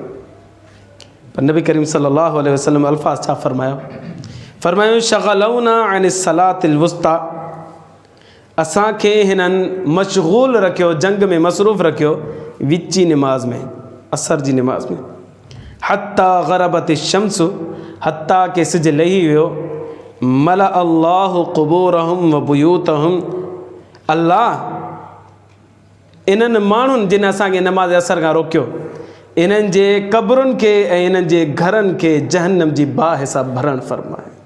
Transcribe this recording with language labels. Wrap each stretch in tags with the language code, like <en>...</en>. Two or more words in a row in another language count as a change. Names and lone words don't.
<sd>पर नबी करीम</sd> <ar>صلى الله عليه وسلم</ar> <sd>अल्फाज़ छा फरमायो</sd> <ar>شغلونا عن الصلاة الوسطى,</ar> <sd>असांखे हिननि मशगूल रखियो, जंग में मसरूफ़ रखियो विची नमाज में, असर जी नमाज में।</sd> <ar>حتى غربت الشمس,</ar> <sd>हत्ता के सिज लही वियो।</sd> <ar>ملأ الله قبورهم وبيوتهم,</ar> <sd>अल्लाह इन्हनि माण्हुनि जिन असांखे नमाज़ असर खां रोकियो, इन्हनि जे क़ब्रुनि खे ऐं इन्हनि जे घरनि खे जहन्नम जी बाह हिसाब भरणु फरमाए।</sd>